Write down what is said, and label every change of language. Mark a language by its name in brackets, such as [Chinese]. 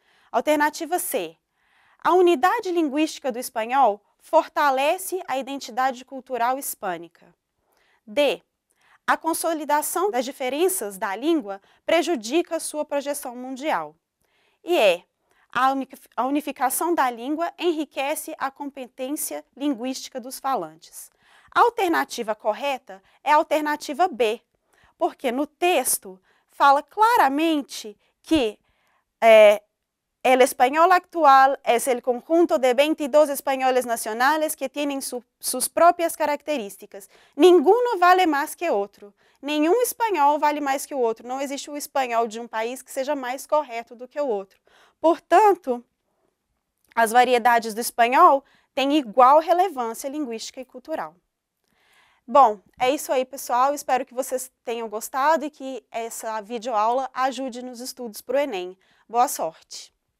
[Portuguese] Alternativa C, a unidade linguística do espanhol fortalece a identidade cultural hispânica. D, a consolidação das diferenças da língua prejudica sua projeção mundial. E E, a unificação da língua enriquece a competência linguística dos falantes. A alternativa correta é a alternativa B, porque no texto fala claramente que [Spanish] el español actual es el conjunto de 22 españoles nacionales que tienen sus propias características. Ninguno vale [Portuguese] mais que outro. Nenhum espanhol vale mais que o outro. Não existe o espanhol de um país que seja mais correto do que o outro. Portanto, as variedades do espanhol têm igual relevância linguística e cultural. Bom, é isso aí, pessoal. Espero que vocês tenham gostado e que essa videoaula ajude nos estudos para o Enem. Boa sorte!